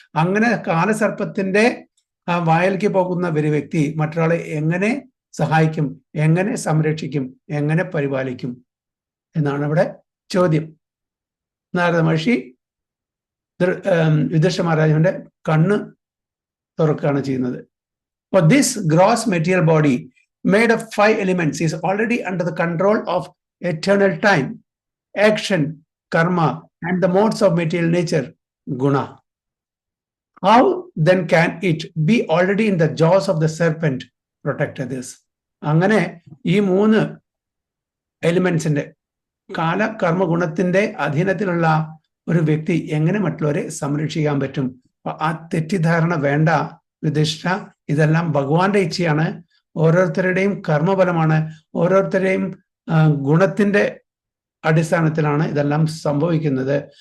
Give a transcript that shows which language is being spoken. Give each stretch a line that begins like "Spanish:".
Malayalam: അങ്ങനെ കാലസർപ്പത്തിന്റെ ആ വായിലേക്ക് പോകുന്ന ഒരു വ്യക്തി മറ്റൊരാളെ എങ്ങനെ സഹായിക്കും, എങ്ങനെ സംരക്ഷിക്കും, എങ്ങനെ പരിപാലിക്കും എന്നാണ് ഇവിടെ ചോദ്യം. നാരദ മഹർഷി യുധിഷ്ഠിര മഹാരാജാവിന്റെ കണ്ണ് തുറക്കുകയാണ് ചെയ്യുന്നത്.
English: For this gross material body made of 5 elements is already under the control of eternal time, action, karma, and the modes of material nature, guna. How then can it be already in the jaws of the serpent, protect others?
Malayalam: അങ്ങനെ ഈ 3 എലിമെന്റ്സിന്റെ കാല കർമ്മ ഗുണത്തിന്റെ അധീനത്തിലുള്ള ഒരു വ്യക്തി എങ്ങനെ മറ്റുള്ളവരെ സംരക്ഷിക്കാൻ പറ്റും? ആ തെറ്റിദ്ധാരണ വേണ്ട യുധിഷ്ഠിര. ഇതെല്ലാം ഭഗവാന്റെ ഇച്ഛയാണ്, ഓരോരുത്തരുടെയും കർമ്മഫലമാണ്, ഓരോരുത്തരുടെയും ഗുണത്തിന്റെ അടിസ്ഥാനത്തിലാണ് ഇതെല്ലാം സംഭവിക്കുന്നത്.